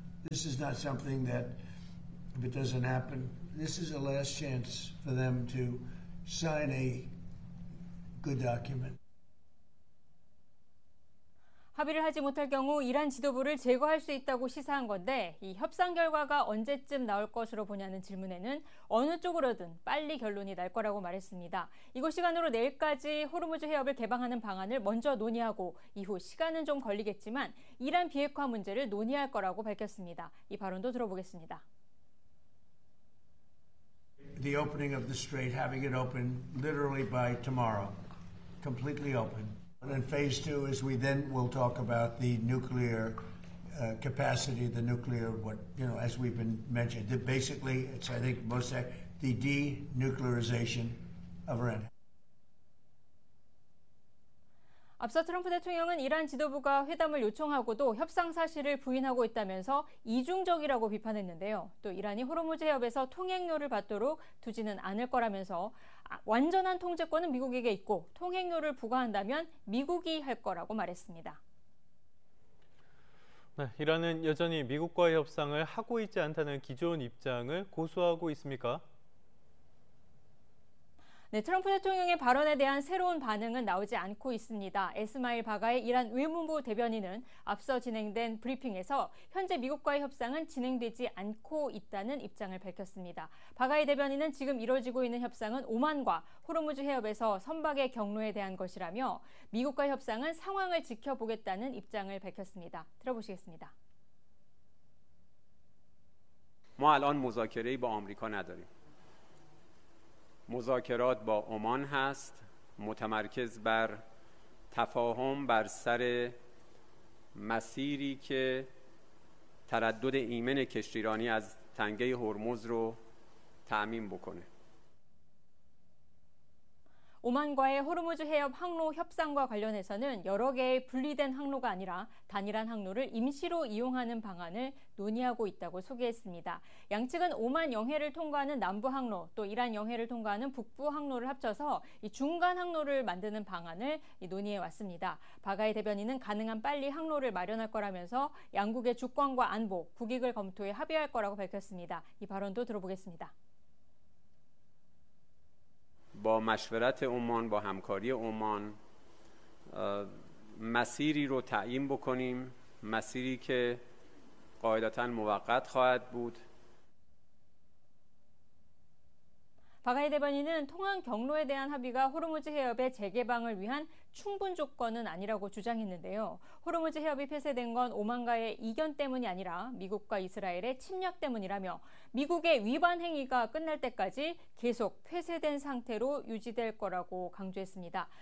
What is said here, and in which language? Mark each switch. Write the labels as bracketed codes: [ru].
[en] This is not something that, if it doesn't happen, this is the last chance for them to sign a good document. [ko] 합의를 하지 못할 경우 이란 지도부를 제거할 수 있다고 시사한 건데 이 협상 결과가 언제쯤 나올 것으로 보냐는 질문에는 어느 쪽으로든 빨리 결론이 날 거라고 말했습니다. 이곳 시간으로 내일까지 호르무즈 해협을 개방하는 방안을 먼저 논의하고 이후 시간은 좀 걸리겠지만 이란 비핵화 문제를 논의할 거라고 밝혔습니다. 이 발언도 들어보겠습니다. [en] The opening of the strait, having it open literally by tomorrow, completely open. And then phase two is we then will talk about the nuclear capacity, the nuclear, what, you know, as we've been mentioned, that basically it's, I think, most of the denuclearization of Iran. [ko] 앞서 트럼프 대통령은 이란 지도부가 회담을 요청하고도 협상 사실을 부인하고 있다면서 이중적이라고 비판했는데요. 또 이란이 호르무즈 해협에서 통행료를 받도록 두지는 않을 거라면서 완전한 통제권은 미국에게 있고 통행료를 부과한다면 미국이 할 거라고 말했습니다. 네, 이란은 여전히 미국과의 협상을 하고 있지 않다는 기존 입장을 고수하고 있습니까? 네, 트럼프 대통령의 발언에 대한 새로운 반응은 나오지 않고 있습니다. 에스마일 바가의 이란 외무부 대변인은 앞서 진행된 브리핑에서 현재 미국과의 협상은 진행되지 않고 있다는 입장을 밝혔습니다. 바가의 대변인은 지금 이루어지고 있는 협상은 오만과 호르무즈 해협에서 선박의 경로에 대한 것이라며 미국과의 협상은 상황을 지켜보겠다는 입장을 밝혔습니다. 들어보시겠습니다. [fa] 모 알안 무자케레이 바 아메리카 나다리. مذاکرات با عمان هست متمرکز بر تفاهم بر سر مسیری که تردد ایمن کشتیرانی از تنگه هرمز رو تأمین بکنه [ko] 오만과의 호르무즈 해협 항로 협상과 관련해서는 여러 개의 분리된 항로가 아니라 단일한 항로를 임시로 이용하는 방안을 논의하고 있다고 소개했습니다. 양측은 오만 영해를 통과하는 남부 항로 또 이란 영해를 통과하는 북부 항로를 합쳐서 이 중간 항로를 만드는 방안을 논의해왔습니다. 바가이 대변인은 가능한 빨리 항로를 마련할 거라면서 양국의 주권과 안보, 국익을 검토해 합의할 거라고 밝혔습니다. 이 발언도 들어보겠습니다. [fa] با مشورت عمان با همکاری عمان مسیری رو تعیین بکنیم مسیری که قاعدتاً موقت خواهد بود [ko] 바가이 대변인은 통항 경로에 대한 합의가 호르무즈 해협의 재개방을 위한 충분 조건은 아니라고 주장했는데요. 호르무즈 해협이 폐쇄된 건 오만과의 이견 때문이 아니라 미국과 이스라엘의 침략 때문이라며 미국의 위반 행위가 끝날 때까지 계속 폐쇄된 상태로 유지될 거라고 강조했습니다.